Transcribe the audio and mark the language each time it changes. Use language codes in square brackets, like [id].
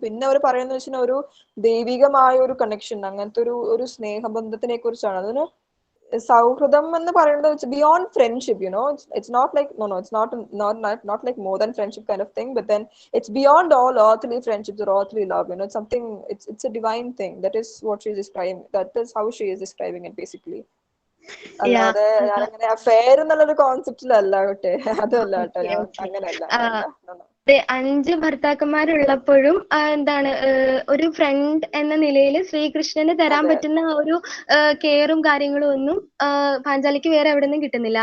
[ml] പിന്നെ അവർ പറയുന്നത് വെച്ചാൽ ഒരു ദൈവികമായ ഒരു കണക്ഷൻ, അങ്ങനത്തെ ഒരു സ്നേഹബന്ധത്തിനെ കുറിച്ചാണ്. അതിന് സൗഹൃദം എന്ന് പറയുന്നത് [en] It's beyond friendship, it's not like it's not like more than friendship kind of thing, but then it's beyond all earthly friendships or earthly love, it's something, it's a divine thing. That is what she is describing, that is how she is describing it basically. [ml] അല്ലാതെ ഞാനങ്ങനെ affair എന്നുള്ളൊരു കോൺസെപ്റ്റിലല്ല കേട്ടെ, അതല്ല കേട്ടോ, ഞാൻ അങ്ങനെയല്ല. 5 ഭർത്താക്കന്മാരുള്ളപ്പോഴും എന്താണ് ഒരു ഫ്രണ്ട് എന്ന നിലയിൽ ശ്രീകൃഷ്ണന് തരാൻ പറ്റുന്ന ഒരു കെയറും കാര്യങ്ങളും ഒന്നും പാഞ്ചാലിക്ക് വേറെ എവിടെ നിന്നും കിട്ടുന്നില്ല.